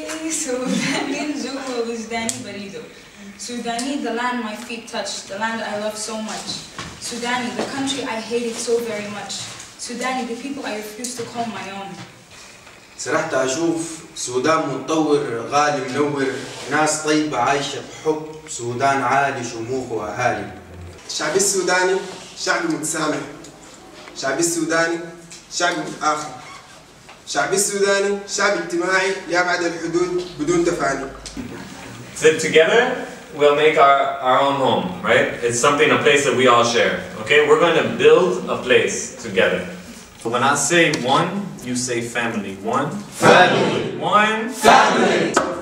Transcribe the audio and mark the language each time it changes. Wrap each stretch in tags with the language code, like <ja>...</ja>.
<ar>Sudani, جوا وجداني بريدو.</ar> <en>Sudani, the land my feet touch, the land I love so much. Sudani, the country I hated so very much. Sudani, the people I refuse to call my own.</en> <ar>سرحت أشوف سودان متطور غالي منور ناس طيبة عايشة بحب سودان عالي شموخ وأهالي. الشعب السوداني شعب متسامح. الشعب السوداني شعب متآخي. الشعب السوداني شعب اجتماعي يبعد الحدود بدون تفاني.</ar> <en>Together, we'll make our own home, right? It's something, a place that we all share. Okay, we're going to build a place together. When I say one, you say family. One, family. One, family.</en>